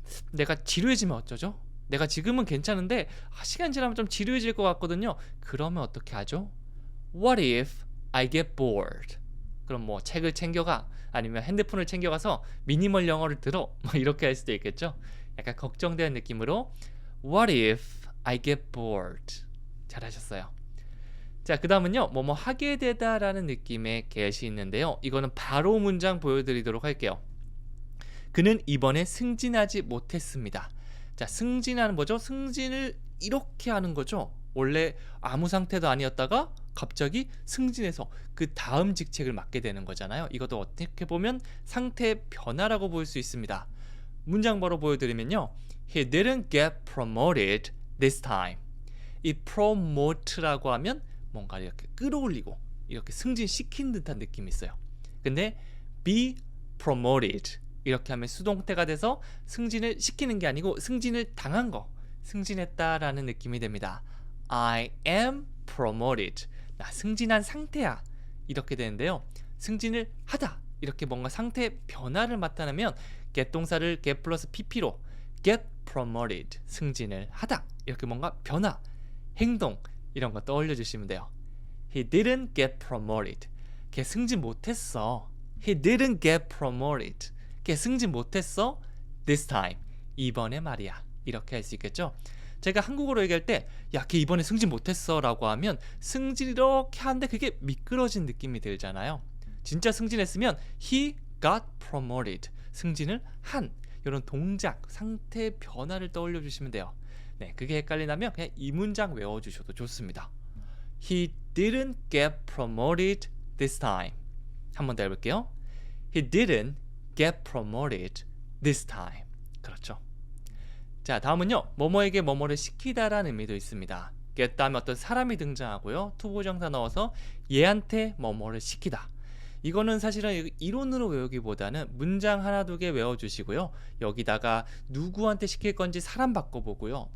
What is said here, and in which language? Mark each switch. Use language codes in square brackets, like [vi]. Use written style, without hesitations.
[ko] 내가 지루해지면 어쩌죠? 내가 지금은 괜찮은데 시간 지나면 좀 지루해질 것 같거든요. 그러면 어떻게 하죠? [en] What if I get bored? [ko] 그럼 뭐 책을 챙겨가 아니면 핸드폰을 챙겨가서 미니멀 영어를 들어 뭐 이렇게 할 수도 있겠죠. 약간 걱정되는 느낌으로 [en] What if I get bored? [ko] 잘하셨어요. 자, 그 다음은요. 뭐뭐 하게 되다 라는 느낌의 get이 있는데요. 이거는 바로 문장 보여드리도록 할게요. 그는 이번에 승진하지 못했습니다. 자, 승진하는 뭐죠? 승진을 이렇게 하는 거죠. 원래 아무 상태도 아니었다가 갑자기 승진해서 그 다음 직책을 맡게 되는 거잖아요. 이것도 어떻게 보면 상태 변화라고 볼 수 있습니다. 문장 바로 보여드리면요. [en] He didn't get promoted this time. [ko] 이 promote라고 하면 뭔가 이렇게 끌어올리고 이렇게 승진시킨 듯한 느낌이 있어요. 근데 be promoted 이렇게 하면 수동태가 돼서 승진을 시키는 게 아니고 승진을 당한 거, 승진했다라는 느낌이 됩니다. [en] I am promoted. [ko] 나 승진한 상태야. 이렇게 되는데요. 승진을 하다. 이렇게 뭔가 상태 변화를 나타내면 get 동사를 get 플러스 pp로 get promoted, 승진을 하다. 이렇게 뭔가 변화, 행동 이런 거 떠올려 주시면 돼요. [en] He didn't get promoted. [ko] 걔 승진 못했어. [en] He didn't get promoted. [ko] 걔 승진 못했어. [en] This time. [ko] 이번에 말이야. 이렇게 할 수 있겠죠. 제가 한국어로 얘기할 때 야, 걔 이번에 승진 못했어 라고 하면 승진 이렇게 하는데 그게 미끄러진 느낌이 들잖아요. [en] 진짜 승진했으면 He got promoted. [ko] 승진을 한 이런 동작, 상태 변화를 떠올려 주시면 돼요. 네, 그게 헷갈리다면 그냥 이 문장 외워주셔도 좋습니다. [en] He didn't get promoted this time. [ko] 한 번 더 해볼게요. [en] He didn't get promoted this time. [ko] 그렇죠. 자, 다음은요. 뭐뭐에게 뭐뭐를 시키다라는 의미도 있습니다. get 다음에 어떤 사람이 등장하고요. 투부정사 넣어서 얘한테 뭐뭐를 시키다. 이거는 사실은 이론으로 외우기보다는 문장 하나 두 개 외워주시고요. 여기다가 누구한테 시킬 건지 사람 바꿔보고요.